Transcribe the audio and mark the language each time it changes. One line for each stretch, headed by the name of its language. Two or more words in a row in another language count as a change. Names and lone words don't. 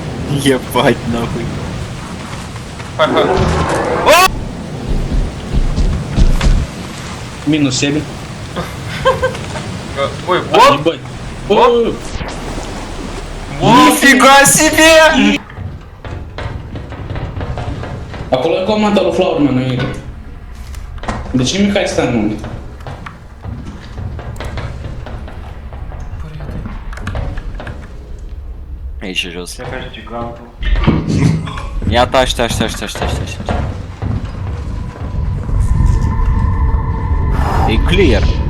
Russian: Ебать, нахуй. Хай-хай. Минус 7. Ой, вот! Ебать. Вот. Нифига себе!
Romanian: Acolo e comanda lui Flowerman, nu e. De ce Mihai stă în munte? Aici jos. Ia taci. E clear.